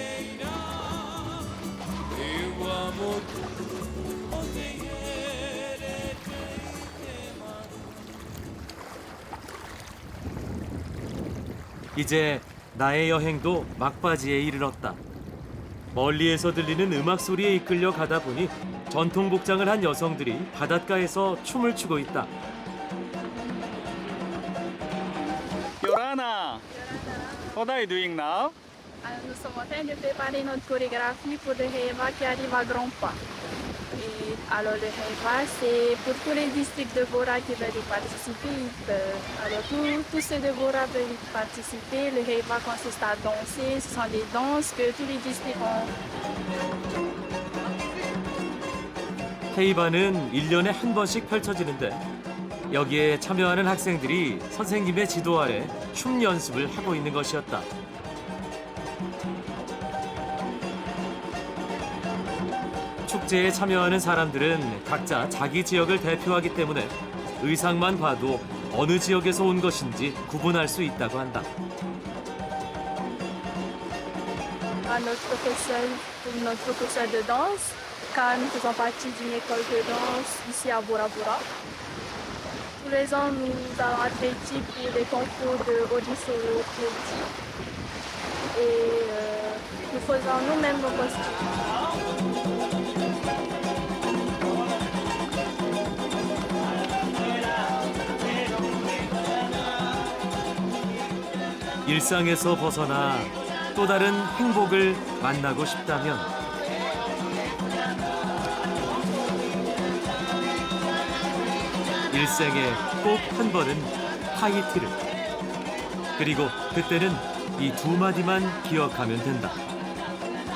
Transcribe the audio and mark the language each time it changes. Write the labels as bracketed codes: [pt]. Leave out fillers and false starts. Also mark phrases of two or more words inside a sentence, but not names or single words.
[ko] 이제 나의 여행도 막바지에 이르렀다. 멀리에서 들리는 음악 소리에 이끌려 가다 보니 전통 복장을 한 여성들이 바닷가에서 춤을 추고 있다. [en] Yorana, what are you doing now? [fr] Nous sommes en train de préparer notre chorégraphie pour le Heiva qui arrive à grands pas. Et alors le Heiva, c'est pour tous les districts de Bora qui veulent y participer. Alors tous ceux de Bora peuvent y participer. Le Heiva consiste à danser. Ce sont des danses que tous les districts ont. [ko] 헤이바는 1년에 한 번씩 펼쳐지는데 여기에 참여하는 학생들이 선생님의 지도 아래 춤 연습을 하고 있는 것이었다. 축제에 참여하는 사람들은 각자 자기 지역을 대표하기 때문에 의상만 봐도 어느 지역에서 온 것인지 구분할 수 있다고 한다. [fr] Notre professeur de danse, car nous faisons partie d'une école de danse ici à Bora Bora. Tous les ans, nous allons être équipes pour les concours de Odissolo et nous faisons nous-mêmes nos costumes. [ko] 일상에서 벗어나 또 다른 행복을 만나고 싶다면 일생에 꼭 한 번은 하이티를, 그리고 그때는 이 두 마디만 기억하면 된다.